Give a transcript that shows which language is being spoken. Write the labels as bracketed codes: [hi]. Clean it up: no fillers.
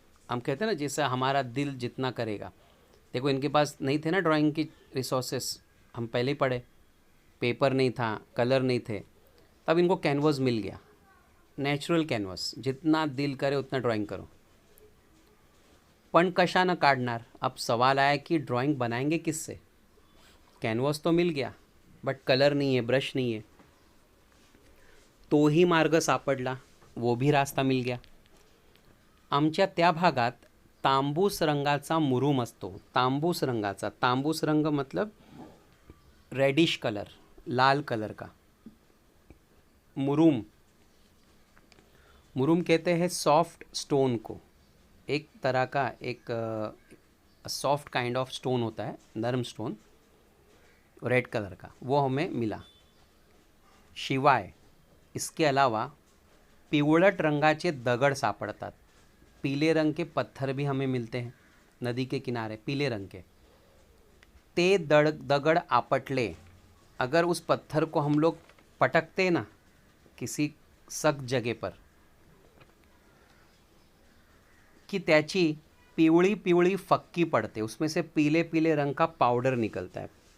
[hi] हम कहते हैं ना जैसे हमारा दिल जितना करेगा। देखो इनके पास नहीं थे ना ड्राइंग की रिसोर्सेस, हम पहले ही पढ़े, पेपर नहीं था, कलर नहीं थे, तब इनको कैनवास मिल गया, नेचुरल कैनवास, जितना दिल करे उतना ड्राइंग करो। [mr] पण कशानं काढणार, [hi] अब सवाल आया कि ड्राइंग बनाएंगे किससे। कैनवास तो मिल गया बट कलर नहीं है, ब्रश नहीं है। [mr] तो ही मार्ग सापडला, [hi] वो भी रास्ता मिल गया। [mr] आमच्या त्या भागात तांबूस रंगाचा मुरूम असतो। तांबूस रंगाचा, तांबूस रंग [hi] मतलब रेडिश कलर, लाल कलर का। मुरुम, मुरुम कहते हैं सॉफ्ट स्टोन को, एक तरह का एक सॉफ्ट काइंड ऑफ स्टोन होता है, नरम स्टोन, रेड कलर का, वो हमें मिला। [mr] शिवाय [hi] इसके अलावा [mr] पिवळट रंगाचे दगड सापडतात। [hi] पीले रंग के पत्थर भी हमें मिलते हैं नदी के किनारे, पीले रंग के। [mr] ते दगड आपटले, [hi] अगर उस पत्थर को हम लोग पटकते ना किसी सख्त जगह पर, कि [mr] त्याची पिवळी पिवळी फक्की पड़ते, [hi] उसमें से पीले पीले रंग का पाउडर निकलता है।